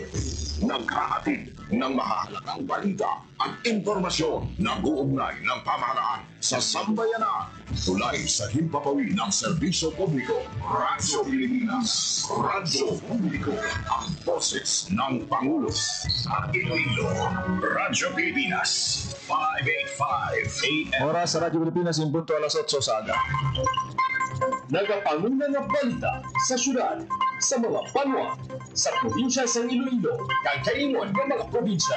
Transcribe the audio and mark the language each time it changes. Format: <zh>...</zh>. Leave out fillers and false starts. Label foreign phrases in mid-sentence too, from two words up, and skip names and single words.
<tl>Naghahatid ng mahalagang balita at impormasyon na uugnay ng pamahalaan sa sambayanan. Tulay sa himpapawid ng serbisyo publiko. Radyo Pilipinas. Radyo Publiko. Ang boses ng Pangulo sa Iloilo. Radyo Pilipinas. 585 AM.</tl> <hil>Oras sa Radyo Pilipinas, yung punto alas 8 sa aga. Nagapanguna nga balita sa syudad, sa mga banwa, sa probinsya sa Iloilo, kay kaingon ng mga probinsya.</hil>